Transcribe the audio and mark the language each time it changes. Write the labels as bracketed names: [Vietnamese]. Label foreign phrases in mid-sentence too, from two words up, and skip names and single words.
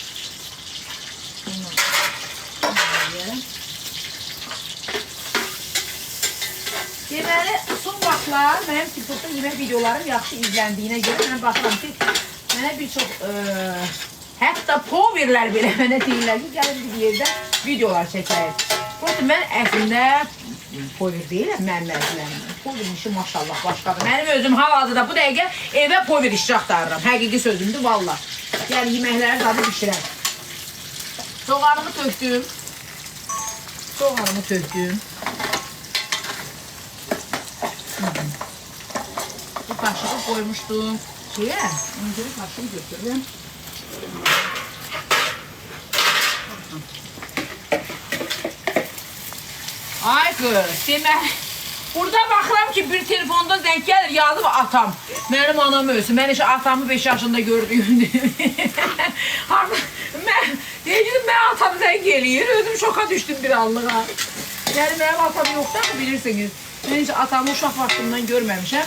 [Azerbaijani] Deməli, son vaxtlar mənim TikTokda yemək videolarım yaxşı izləndiyinə görə mən baxıram ki, mənə bir çox hətta poverlər belə mənə deyirlər ki, gəlin bir yerdə videolar çəkəyim. Prosta mən əslində pover deyiləm, mənim əzizlərim. Poverin işi maşallah başqadır. Mənim özüm hal-hazırda bu dəqiqə evə pover işçi axtarıram. Həqiqi sözümdür, valla. Yəni, yeməkləri dadı bişirəm. Soğanımı tökdüm. [Turkish] Bu kaşığı koymuştum şeye. Önce kaşığı götürürüm. Ay kız, [Azerbaijani] demək. Burada baxıram ki, bir telefonda zəng gəlir, yazıb atam. Mənim anam ölsün. Mən işə atamı 5 yaşında gördüyümdür. Mən atam zəng eləyir, özüm şoka düşdüm bir anlığa. Yəni, mənim atam yoxdur, bilirsiniz. Mən heç atamı uşaq vaxtımdan görməmişəm.